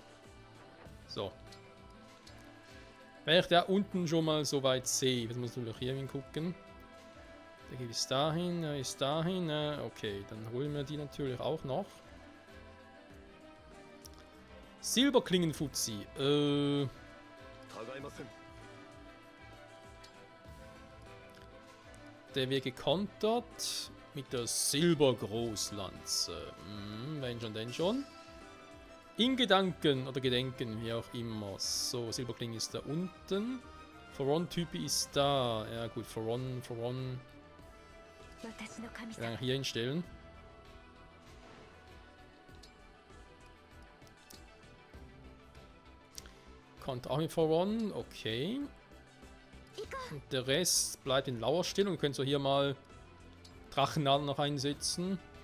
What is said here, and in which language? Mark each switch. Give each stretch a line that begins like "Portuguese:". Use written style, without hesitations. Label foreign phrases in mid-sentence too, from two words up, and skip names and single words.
German: So. Wenn ich da unten schon mal so weit sehe, jetzt muss ich natürlich hier hingucken. Der geht bis dahin, er ist dahin. Okay, dann holen wir die natürlich auch noch. Silberklingenfutzi.
Japanese: たがいません。
German: Der wird gekontert mit der Silbergroßlanze. Wenn schon, denn schon. In Gedanken oder Gedenken, wie auch immer. So, Silberklinge ist da unten. Foron-Typi ist da. Ja gut, Foron.
Japanese: 私の神
German: Kann
Japanese: 様
German: ich hier hinstellen. Kommt auch mit Foron, okay. Und der Rest bleibt in Lauerstellung. Wir können so hier mal Drachennadeln noch einsetzen.